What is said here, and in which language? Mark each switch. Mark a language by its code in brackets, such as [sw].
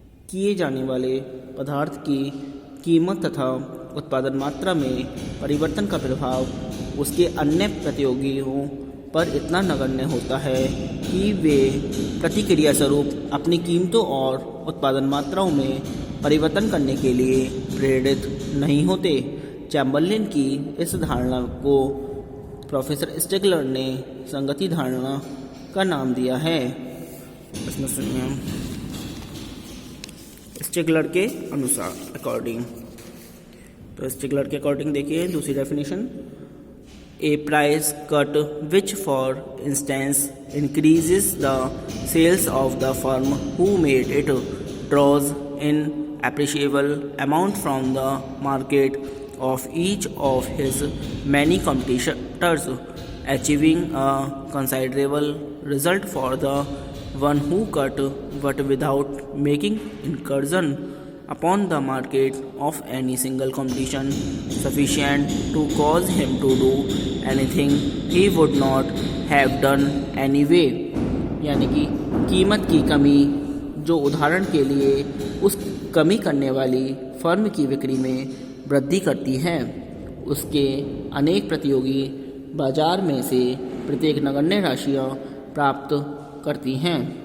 [hi] किए जाने वाले पदार्थ की कीमत तथा उत्पादन मात्रा में परिवर्तन का प्रभाव उसके अन्य प्रतियोगियों पर इतना नगण्य होता है कि वे प्रतिक्रिया स्वरूप अपनी कीमतों और उत्पादन मात्राओं में परिवर्तन करने के लिए प्रेरित नहीं होते। चैम्बरलिन की इस धारणा को प्रोफेसर स्टिगलर ने संगति धारणा का नाम दिया है। इसमें सुनिए, स्टिगलर के अनुसार अकॉर्डिंग, तो स्टिगलर के अकॉर्डिंग देखिए दूसरी definition, [en] a price cut which for instance increases the sales of the firm who made it draws in appreciable amount from the market of each of his many competitors, achieving a considerable result for the one who cut but without making incursion upon the market of any single competition sufficient to cause him to do anything he would not have done anyway। [hi] यानी कि कीमत की कमी जो उदाहरण के लिए उस कमी करने वाली फर्म की बिक्री में वृद्धि करती है, उसके अनेक प्रतियोगी बाजार में से प्रत्येक नगण्य राशियाँ प्राप्त करती हैं।